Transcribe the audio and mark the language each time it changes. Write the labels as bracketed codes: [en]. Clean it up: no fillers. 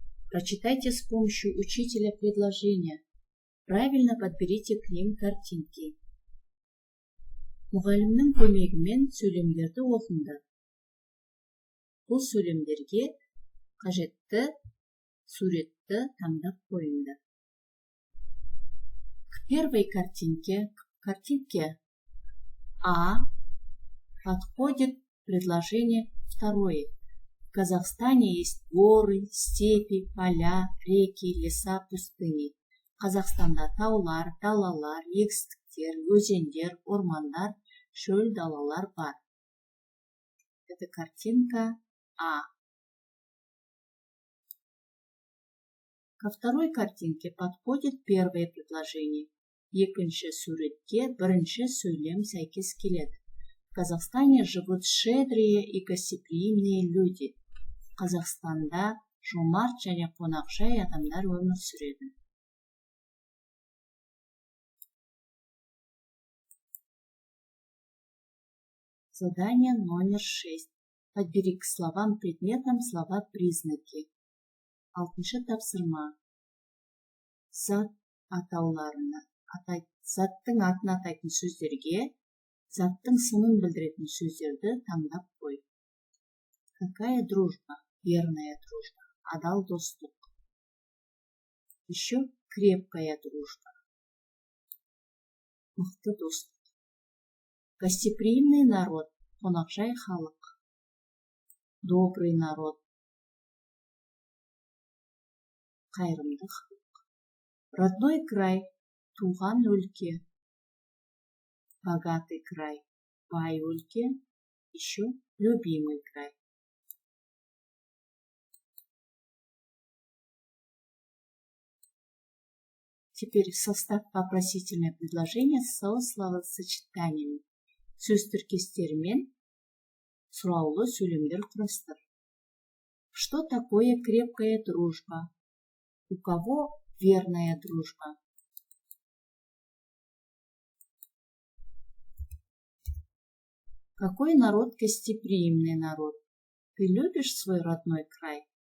[ru] Прочитайте с помощью учителя предложения. Правильно подберите к ним картинки. [kk] Мұғалімнің көмегімен сөйлемдерді оқыңдар. Бұл сөйлемдерге қажетті суретті таңдап қойыңдар. [ru] К первой картинке А подходит предложение второе. В Казахстане есть горы, степи, поля, реки, леса, пустыни. [kk] Қазақстанда таулар, далалар, егістіктер, өзендер, ормандар, шөл далалар бар. [ru] Это картинка А. Ко второй картинке подходит первое предложение. [kk] Екінші суретке бірінші сөйлем сәйкес келеді. [ru] В Казахстане живут щедрые и гостеприимные люди. Қазақстанда жомарт және қонақжай адамдар өмір сүреді. Задание номер 6. Подбери к словам предметам слова-признаки. [kk] 6-шы тапсырма. Зат атауларына заттың атын атайтын сөздерге заттың сынын білдіретін сөздерді таңдап қой. [ru] Какая дружба? Верная дружба. [kk] Адал достық. [ru] Еще крепкая дружба. [kk] Мықты достық. [ru] Гостеприимный народ. [kk] Қонақжай халық. [ru] Добрый народ. [kk] Қайырымды халық. [ru] Родной край. [kk] Туған өлке. [ru] Богатый край. [kk] Бай өлке. [ru] Еще любимый край. Теперь состав вопросительное предложение со словосочетаниями. [kk] Сөз тіркестерімен сұраулы сөйлемдер құрастыр. [ru] Что такое крепкая дружба? У кого верная дружба? Какой народ гостеприимный народ? Ты любишь свой родной край?